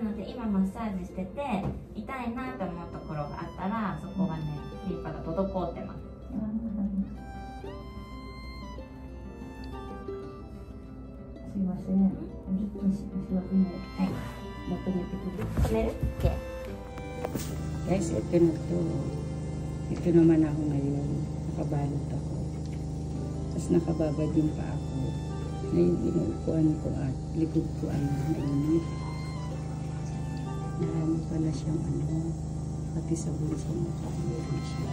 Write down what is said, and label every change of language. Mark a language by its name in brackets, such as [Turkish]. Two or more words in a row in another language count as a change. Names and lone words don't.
[Japanese] なので今マッサージしてて痛いなと思うところがあったらそこがねリンパが滞ってます。すいません。すいませんね。はい。まとめてくれる。止める？ Okay. [Filipino] Guys, ito na to. Ito naman ako ngayon. Nakabalot ako. Tapos nakababad din pa ako. Ngayon inuupuan ko at likod ko ay mainit. Marami pala siyang pati sa bulsa mo meron siya.